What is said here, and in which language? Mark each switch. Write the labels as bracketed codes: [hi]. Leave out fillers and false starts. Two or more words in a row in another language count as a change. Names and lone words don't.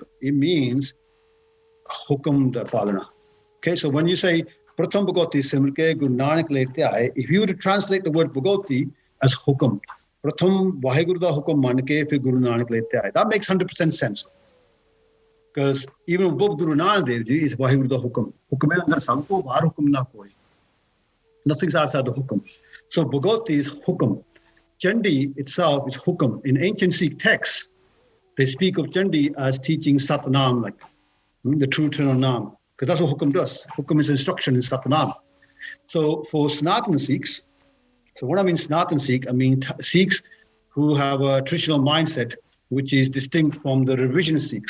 [en] It means [pa] ਹੁਕਮ ਦਾ ਪਾਲਣਾ. [en] Okay, so when you say [pa] ਪ੍ਰਥਮ ਭਗਉਤੀ ਸਿਮਰਿਕੈ ਗੁਰ ਨਾਨਕ ਲਈਂ ਧਿਆਇ, [en] if you were to translate the word Bhagavati as Hukum, [pa] ਪ੍ਰਥਮ ਵਾਹਿਗੁਰੂ ਦਾ ਹੁਕਮ ਮੰਨਕੇ ਫਿ ਗੁਰ ਨਾਨਕ ਲਈਂ ਧਿਆਇ, [en] that makes 100% sense. Because even above Guru Nanak Dev Ji is [pa] ਵਾਹਿਗੁਰੂ ਦਾ ਹੁਕਮ. ਹੁਕਮ ਹੈ ਅੰਦਰ ਸਭਕੋ, ਬਾਹਰ ਹੁਕਮ ਨਾ ਕੋਈ. [en] Nothing's outside the Hukum. So Bhagavati is Hukum. Chandi itself is Hukum. In ancient Sikh texts, they speak of Chandi as teaching Satnam, like the true eternal Nam, because that's what Hukum does. Hukum is instruction in Satnam. So for Sanatan Sikhs, so what I mean Sanatan Sikh, I mean Sikhs who have a traditional mindset which is distinct from the revisionist Sikhs.